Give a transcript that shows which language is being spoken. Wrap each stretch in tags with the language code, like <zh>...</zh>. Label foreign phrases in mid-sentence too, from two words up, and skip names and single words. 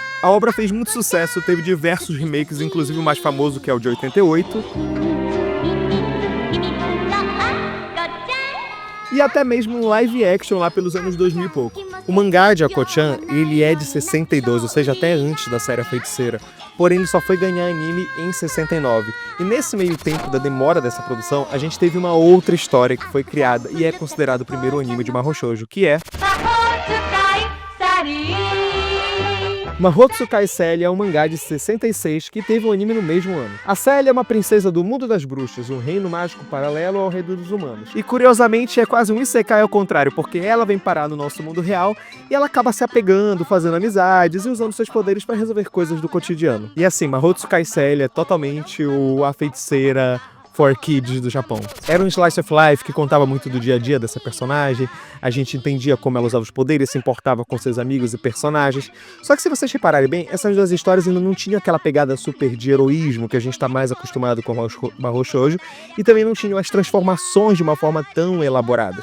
<pt>A obra fez muito sucesso, teve diversos remakes, inclusive o mais famoso, que é o de 88, e até mesmo um</pt> <en>live action</en> <pt>lá pelos anos 2000 e pouco. O mangá de Ako-chan, ele é de 62, ou seja, até antes da série A Feiticeira, porém ele só foi ganhar anime em 69. E nesse meio tempo da demora dessa produção, a gente teve uma outra história que foi criada e é considerado o primeiro anime de</pt> <ja>魔法少女,</ja> <pt>que é</pt> <ja>魔法使いサリー</ja> <pt>Mahou Tsukai Cell é um mangá de 66 que teve um anime no mesmo ano. A Cell é uma princesa do mundo das bruxas, um reino mágico paralelo ao reino dos humanos. E curiosamente é quase um isekai ao contrário, porque ela vem parar no nosso mundo real e ela acaba se apegando, fazendo amizades e usando seus poderes para resolver coisas do cotidiano. E assim, Mahou Tsukai Cell é totalmente a feiticeira</pt> <en>for kids</en> <pt>do Japão. Era um</pt> <en>slice of life</en> <pt>que contava muito do dia a dia dessa personagem, a gente entendia como ela usava os poderes, se importava com seus amigos e personagens. Só que se vocês repararem bem, essas duas histórias ainda não tinham aquela pegada super de heroísmo que a gente está mais acostumado com</pt> <ja>魔法少女,</ja> <pt>e também não tinham as transformações de uma forma tão elaboradas.</pt>